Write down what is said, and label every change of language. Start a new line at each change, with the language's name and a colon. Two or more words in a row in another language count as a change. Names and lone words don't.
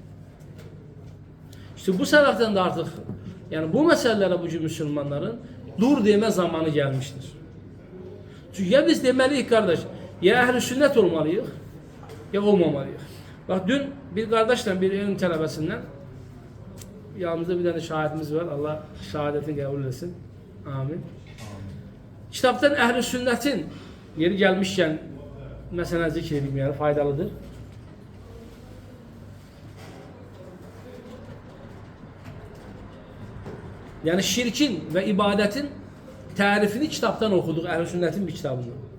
Turkish: İşte bu sebepten de artık yani bu meselelere bu Müslümanların dur deme zamanı gelmiştir. Çünkü ya biz demeliyiz kardeş, ya ehl-i sünnet olmalıyız ya olmamalıyız. Bak dün bir kardeşle bir ilim talebesinden yanımızda bir tane şahitimiz var. Allah şehadetini kabul etsin. Amin.
Azerbaijani: Kitabdan Əhl-i Sünnətin yeri gəlmişkən məsələn zikr edeyim, yəni faydalıdır. Yəni şirkin və ibadətin tərifini kitabdan oxuduq, Əhl-i Sünnətin bir kitabında.